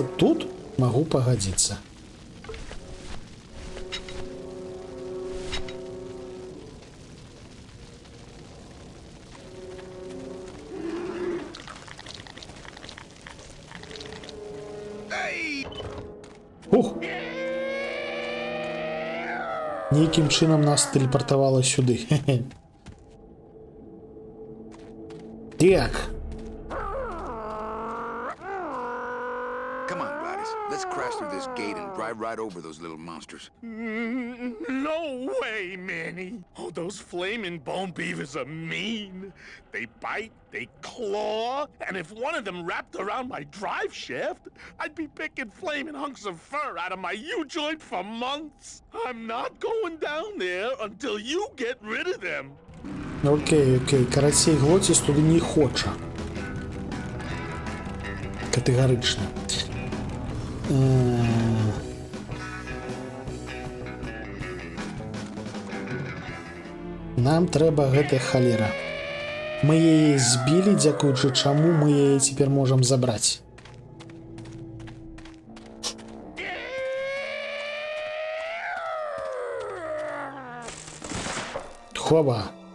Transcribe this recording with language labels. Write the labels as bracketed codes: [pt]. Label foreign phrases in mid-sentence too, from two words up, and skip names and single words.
[be] Тут магу пагадзіцца. Ух! Нейкім чынам нас тэлепартавала сюды. Так. [en] Come on, Gladys. Let's crash through this gate and drive right over those little monsters. No way, Manny. Oh, those flaming bone beavers are mean. They bite, they claw, and if one of them wrapped around my drive shaft, I'd be picking flaming hunks of fur out of my U-joint for months. I'm not going down there until you get rid of them. [be] Окей. Карацей, Глоціс туди не хоче. Категорично. Нам трэба гэтая халера. Мы яе збілі, дзякуючы чаму мы яе цяпер можам забраць. Хоба.